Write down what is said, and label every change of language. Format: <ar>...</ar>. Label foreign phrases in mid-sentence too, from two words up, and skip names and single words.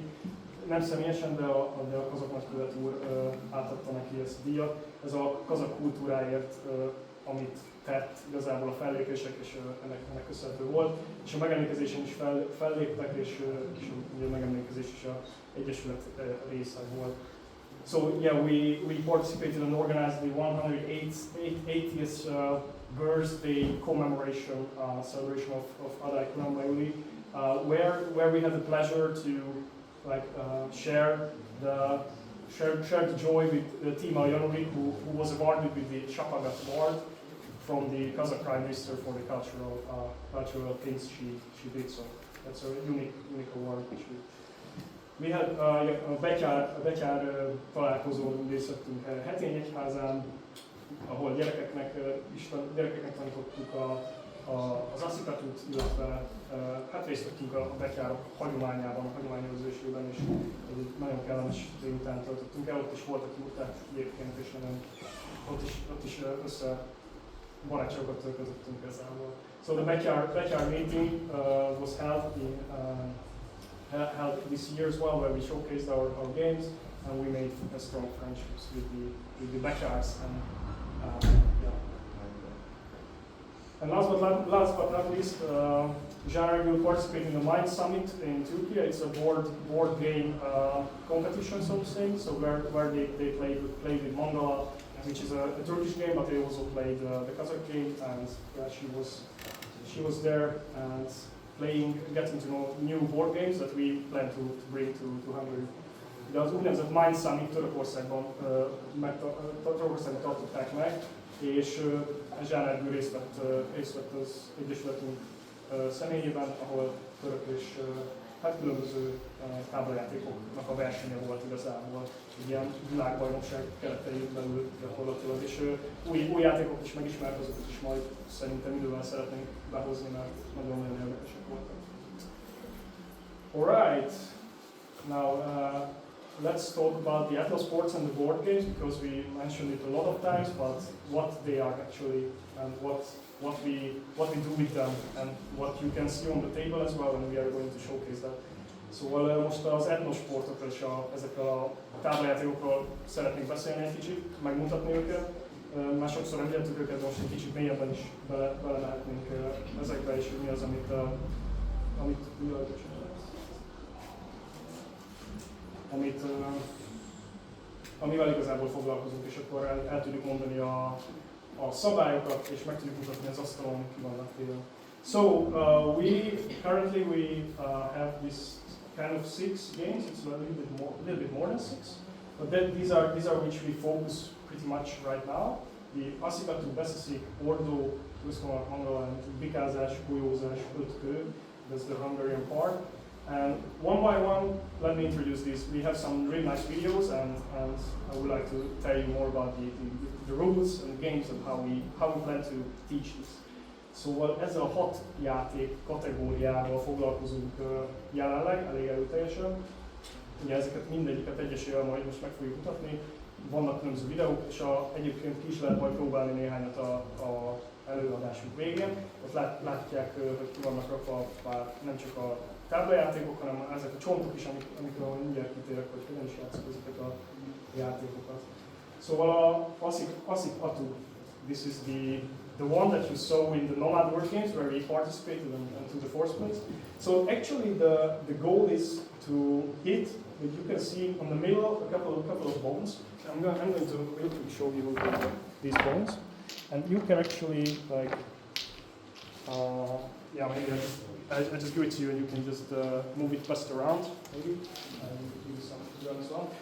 <hu>Nem személyesen, de a kazak nagykövet úr átadta neki ezt a díjat. Ez a kazak kultúráért, amit tett igazából a fellépések, és ennek köszönhető volt. És a megemlékezésen is felléptek, és a megemlékezés is az Egyesület része volt.</hu> <en>So yeah, we participated and organized the 180th birthday commemoration celebration of Adai Kurambauli, where we had the pleasure to share the joy with Tima Januri, who was awarded with the Shapagat Award from the Kazak Prime Minister for the cultural things she did. So that's a unique award which we had a</en> <hu>betyár találkozón részlettünk Hetény Egyházán, ahol gyerekeknek tanítottuk az asszikatút, illetve hát részt vettünk a betyárok hagyományában, a hagyományőrzésében, és egy nagyon kellemes délután töltöttünk el, ott is voltak muták egyébként, és ott is össze barátságokat közöttünk ezzel.</hu> <en>So the backyard meeting was held this year as well, where we showcased our games and we made strong friendships with the backyards and yeah. And last but not least, Jari will participate in the Mind Summit in Turkey. It's a board game competition, so to say. So where they play with Mangala, which is a Turkish game, but they also played the Kazakh game, and yeah, she was there and getting to know new board games that we plan to bring to Hungary.</en> <hu>De az úgynevezett Mind Summit Törökországban tartották meg, és Zsánergő részt vett az Egyesületünk személyében, ahol török és különböző táblajátékoknak a versenye volt igazából, egy ilyen világbajnokság keretein belül gyakorlatilag, és új játékok is megismert, azokat is majd szerintem idővel szeretnénk behozni, mert nagyon-nagyon érdekesek voltak.</hu> <en>Alright, now let's talk about the etnosports and the board games, because we mentioned it a lot of times, but what they are actually and what we do with them and what you can see on the table as well, and we are going to showcase that.</en> <hu>Szóval most az etnosportokról és ezekről a táblajátékokról szeretnék beszélni egy kicsit, megmutatni őket. Már sokszor említettük őket, de most egy kicsit mélyebben is belemehetnénk ezekbe, és mi az, amivel igazából foglalkozunk, és akkor el tudjuk mondani a szabályokat, és meg tudjuk mutatni az asztalon, ki vannak téve.</hu> <en>So we currently have this kind of 6 games. It's a little bit more than 6, but then these are which we focus pretty much right now. The asszikatú, beszeszik, ordó, tuszkomak, mangalan, bikázás, golyózás, ötkő. That's the Hungarian part. And one by one, let me introduce these. We have some really nice videos, and I would like to tell you more about the rules and the games and how we plan to teach this.</en> <hu>Szóval ezzel a 6 játék kategóriával foglalkozunk jelenleg, elég erőteljesen. Ugye ezeket mindegyiket egyesével majd most meg fogjuk mutatni. Vannak különböző videók, és egyébként ki is lehet majd próbálni néhányat a előadásunk végén. Ott látják, hogy ki vannak rakva nem csak a táblajátékok, hanem ezek a csontok is, amikről mindjárt kitérek, hogy hogyan is játszok ezeket a játékokat. Szóval a</hu> <en>Asik Atu, this is the one that you saw in the Nomad Word Games where we participated and took the 4th place. So actually the goal is to hit, but you can see on the middle a couple of bones. I'm going to really show you these bones, and you can actually yeah, maybe I just give it to you and you can just move it best around, maybe, and give you some as well.</en>